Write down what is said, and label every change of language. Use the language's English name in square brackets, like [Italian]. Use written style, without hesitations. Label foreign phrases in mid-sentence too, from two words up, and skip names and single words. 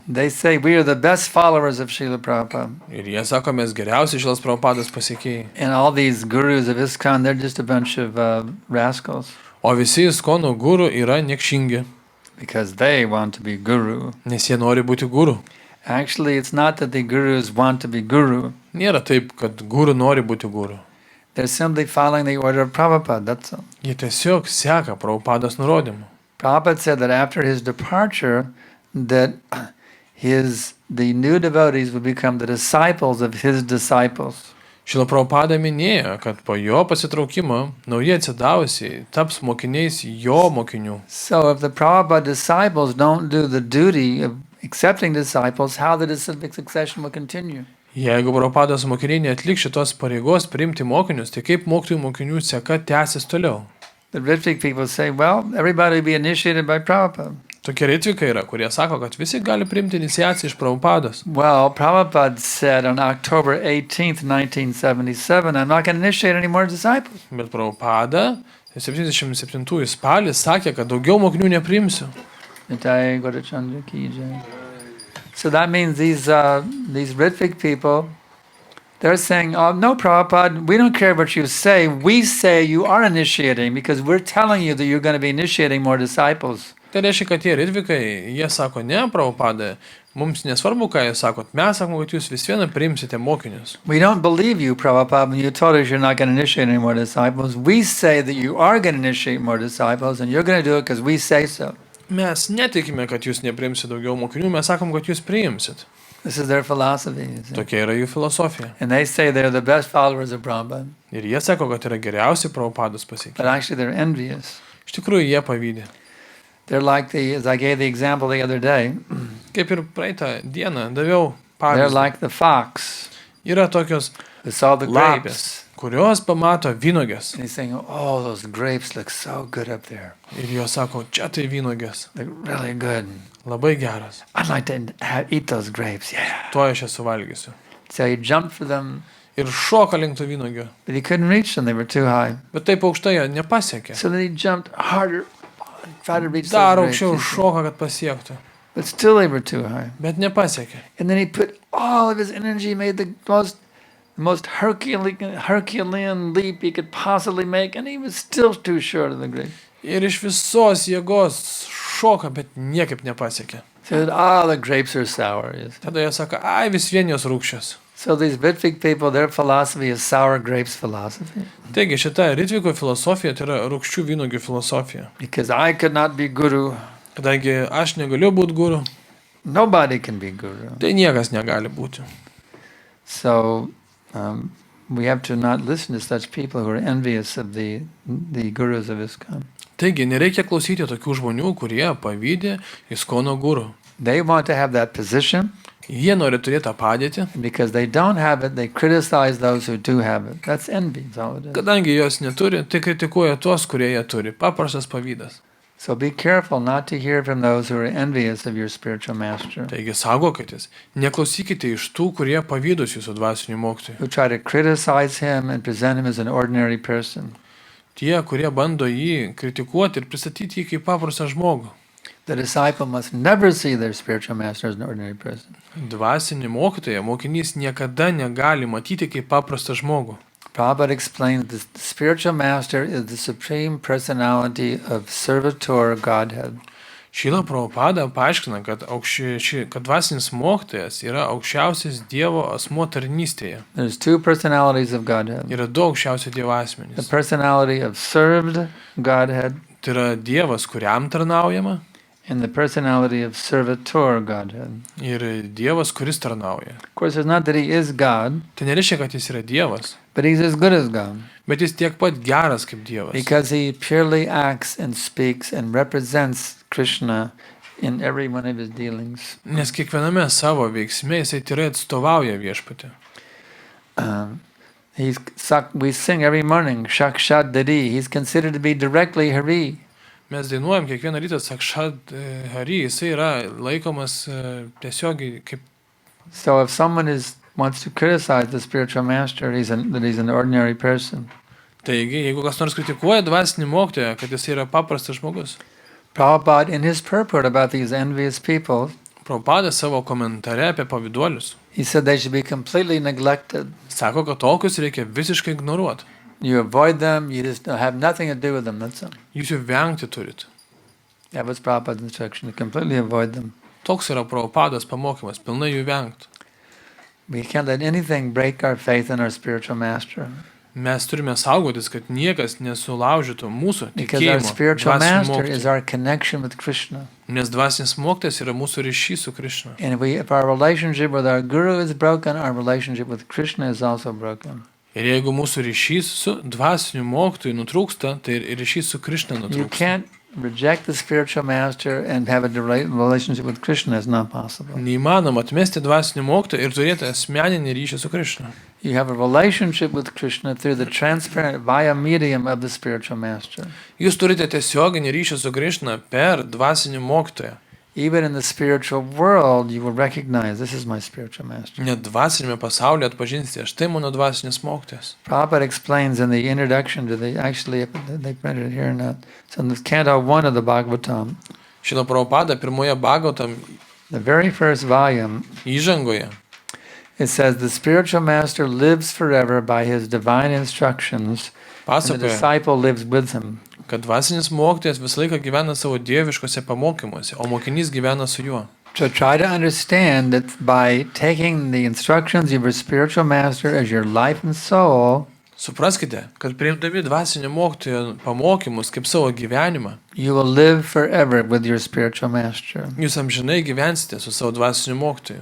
[English] They say we are the best followers of Srila Prabhupada. [Lithuanian] Ir jie sako, mes geriausi Šilas Prabhupados pasiekėjai. [English] And all these gurus of ISKCON, they're just a bunch of rascals. [Lithuanian] O visi ISKCONų guru yra niekšingi, [English] Because they want to be guru. [Lithuanian] nes jie nori būti guru. [English] Actually, it's not that the gurus want to be guru. [Lithuanian] Nėra taip, kad guru nori būti guru. [English] They're simply following the order of Prabhupada, that's all. [Lithuanian] Jie tiesiog seka Prabhupados nurodymų. [English] Prabhupada said that after his departure, that the new devotees would become the disciples of his disciples. [Lithuanian] Šila Prabhupada minėjo, kad po jo pasitraukimo nauji atsidavusiai taps mokiniais jo mokinių. [English] So if the Prabhupada disciples don't do the duty of accepting disciples, how the disciplic succession will continue? [Lithuanian] Jeigu Prabhupados mokiniai neatliks šitos pareigos priimti mokinius, tai kaip mokytojų mokinių seka tęsis toliau? [English] The Ritvik people say, well, everybody will be initiated by Prabhupada. [Lithuanian] Tokie ritvikai yra, kurie sako, kad visi gali priimti iniciaciją iš Prabhupados. [English] Well, Prabhupada said on October 18th, 1977, I'm not going to initiate any more disciples. [Lithuanian] Bet Prabhupada 77 spalį sakė, kad daugiau mokinių nepriimsiu. [Hindi] निताई गौरचन्द्र की जय. [English] So that means these Ritvik people, they're saying, oh, no, Prabhupada, we don't care what you say. We say you are initiating because we're telling you that you're going to be initiating more disciples. [Lithuanian] Tai reiškia, kad tie ritvikai, jie sako, ne, Prabhupada, mums nesvarbu, ką jūs sakot, mes sakom, kad jūs vis vieną priimsite mokinius. [English] We don't believe you, Prabhupada, when you told us you're not going to initiate any more disciples. We say that you are going to initiate more disciples and you're going to do it because we say so. [Lithuanian] Mes netikime, kad jūs nepriimsite daugiau mokinių, mes sakom, kad jūs priimsit. [English] This is their philosophy. You see. [Lithuanian] Tokia yra jų filosofija. [English] And they say they're the best followers of Prabhupada. [Lithuanian] Ir jie sako, kad yra geriausi Prabhupados pasiekėjai. [English] But actually they're envious. [Lithuanian] Iš tikrųjų, jie pavydė. [English] They're like as I gave the example the other day, [Lithuanian] Kaip ir praeitą dieną daviau [English] they're [Lithuanian] pavyzdį. [English] like the fox [Lithuanian] Yra tokios [English] who saw the [Lithuanian] lapės, [English] grapes. [Lithuanian] kurios pamato vynogės. [English] And he's saying, oh, those grapes look so good up there. [Lithuanian] Ir jos sako, čia tai vynogės. [English] They're really good. [Lithuanian] Labai geras. [English] I'd like to eat those grapes, yeah. [Lithuanian] Tuo aš esu valgysiu. [English] So he jumped for them, [Lithuanian] Ir šoka link tų vynogių. [English] but he couldn't reach them. They were too high. [Lithuanian] Bet taip aukštai jie nepasiekė. [English] So then he jumped harder, tried to reach [Lithuanian] Dar [English] those grapes. [Lithuanian] aukščiau [English] you see. [Lithuanian] šoka, kad pasiektų. [English] But still they were too high. [Lithuanian] Bet nepasiekė. [English] And then he put all of his energy, made the most Herculean leap he could possibly make, and he was still too short of the grape. [Lithuanian] Ir iš visos jėgos šoka, bet niekaip nepasiekė. [English] So the grapes are sour. Yes. [Lithuanian] Tada jie sako, ai vis vien jos rūgščios. [English] So these Ritvik people, their philosophy is sour grapes philosophy. [Lithuanian] Taigi šita ritviko filosofija tai yra rūgščių vynogių filosofija. [English] Because I could not be guru. [Lithuanian] Kadangi aš negaliu būti guru, [English] Nobody can be guru. [Lithuanian] tai niekas negali būti. [English] So we have to not listen to such people who are envious of the gurus of ISKCON. [Lithuanian] Taigi nereikia klausyti tokių žmonių, kurie pavydė ISKCONo guru. [English] They want to have that position. [Lithuanian] Jie nori turėti tą padėtį, [English] Because they don't have it, they criticize those who do have it. That's envy, that's all it is. [Lithuanian] kadangi jos neturi, tai kritikuoja tuos, kurie jie turi. Paprastas pavydas. [English] So be careful not to hear from those who are envious of your spiritual master, [Lithuanian] Taigi saugokitės, neklausykite iš tų, kurie pavydus jūsų dvasinių mokytojų. [English] who try to criticize him and present him as an ordinary person. [Lithuanian] Tie, kurie bando jį kritikuoti ir pristatyti jį kaip paprastą žmogų. [English] The disciple must never see their spiritual master as an ordinary person. [Lithuanian] Dvasinį mokytoją mokinys niekada negali matyti kaip paprastą žmogų. [English] Prabhupada explains that the spiritual master is the supreme personality of servitor Godhead. [Lithuanian] Šila Prabhupada paaiškina, kad dvasinis mokytojas yra aukščiausias Dievo asmuo tarnystėje. [English] There's two personalities of Godhead. [Lithuanian] Yra du aukščiausi Dievo [English] The [Lithuanian] asmenys. [English] personality of served Godhead [Lithuanian] Tai yra Dievas, kuriam tarnaujama, [English] and the personality of servitor Godhead. [Lithuanian] ir Dievas, kuris tarnauja. [English] Of course, it's not that he is God, [Lithuanian] Tai nereiškia, kad jis yra Dievas, [English] but he's as good as God [Lithuanian] bet jis tiek pat geras kaip Dievas. [English] because he purely acts and speaks and represents Krishna in every one of his dealings. [Lithuanian] Nes kiekviename savo veiksme jisai tyrai atstovauja viešpatį. [English] We sing every morning, [Sanskrit] साक्षात् दादि. [English] He's considered to be directly Hari. [Lithuanian] Mes dainuojam kiekvieną rytą [Sanskrit] साक्षात् हरि, [Lithuanian] jisai yra laikomas tiesiogiai kaip. [English] So if someone is wants to criticize the spiritual master, that he's an ordinary person. [Lithuanian] Taigi, jeigu kas nors kritikuoja dvasinį mokytoją, kad jis yra paprastas žmogus, [English] Prabhupada, in his purport about these envious people, [Lithuanian] Prabhupada savo komentare apie pavyduolius [English] he said they should be completely neglected. [Lithuanian] sako, kad tokius reikia visiškai ignoruoti. [English] You avoid them, you just have nothing to do with them, that's all. [Lithuanian] Jūs jų vengti turit. [English] That was Prabhupada's instruction, to completely avoid them. [Lithuanian] Toks yra Prabhupados pamokymas, pilnai jų vengti. [English] We can't let anything break our faith in our spiritual master. [Lithuanian] Mes turime saugotis, kad niekas nesulaužytų mūsų [English] Because our [Lithuanian] tikėjimo [English] spiritual [Lithuanian] dvasinio [English] master is [Lithuanian] mokytojo. [English] our connection with Krishna. [Lithuanian] Nes dvasinis mokytojas yra mūsų ryšys su Krishna. [English] And if our relationship with our guru is broken, our relationship with Krishna is also broken. [Lithuanian] Ir jeigu mūsų ryšys su dvasiniu mokytoju nutrūksta, tai ir ryšys su Krishna [English] You [Lithuanian] nutrūksta. [English] can't reject the spiritual master and have a relationship with Krishna. It's not possible. [Lithuanian] Neįmanoma atmesti dvasinį mokytoją ir turėti asmeninį ryšį su Krishna. [English] You have a relationship with Krishna through the transparent via medium of the spiritual master. [Lithuanian] Jūs turite tiesioginį ryšį su Krishna per dvasinį mokytoją. [English] Even in the spiritual world, you will recognize this is my spiritual master. [Lithuanian] Net dvasinėme pasaulyje atpažinsite, štai mano dvasinis mokytojas. [English] Prabhupada explains in the introduction to they printed it here now. So in this Canto 1 of the Bhāgavatam, [Lithuanian] Šila Prabhupada pirmoje Bhāgavatam [English] the very first volume, [Lithuanian] įžangoje [English] it says the spiritual master lives forever by his divine instructions, and the [Lithuanian] pasakoja, [English] disciple lives with him. [Lithuanian] kad dvasinis mokytojas visą laiką gyvena savo dieviškose pamokymuose, o mokinys gyvena su juo. [English] So try to understand that by taking the instructions of your spiritual master as your life and soul, [Lithuanian] Supraskite, kad priimdami dvasinio mokytojo pamokymus kaip savo gyvenimą, [English] you will live forever with your spiritual master. [Lithuanian] jūs amžinai gyvensite su savo dvasiniu mokytoju.